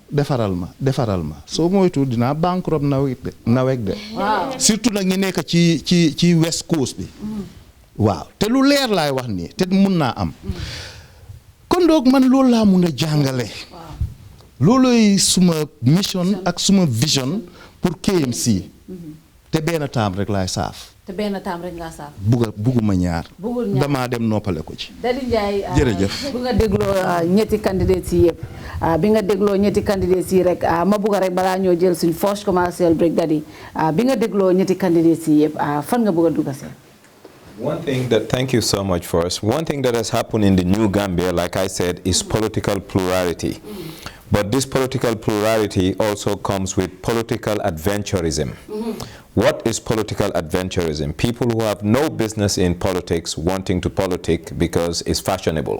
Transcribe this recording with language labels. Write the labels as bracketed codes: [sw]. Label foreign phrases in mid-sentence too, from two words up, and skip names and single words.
[wo] ma soo moytu dinaa bankrupt nawet de surtout nag ñi nekk ci [en] west coast [wo] bi waaw te lu leer laay wax nii te mun naa am kon donc man loolu laa mun a jàngale looloy suma mission ak suma vision pour KMC te benn taam rek laay saaf te benn taam rek nga saaf bugguma ñaar damaa dem noppale ko ci Dadi Ndiaye jërëjëf bu nga dégloo ñetti candidates yi yëpp bi nga dégloo ñetti candidates yi rek ma bugg rek balaa ñoo jël suñ [en] first commercial break [wo] Dadi bi nga dégloo ñetti candidates yi yëpp fan nga bëgg a dugg seen [en] Thank you so much for us. One thing that has happened in the new Gambia, like I said, is political plurality. But this political plurality also comes with political adventurism. What is political adventurism? People who have no business in politics wanting to politic because it's fashionable.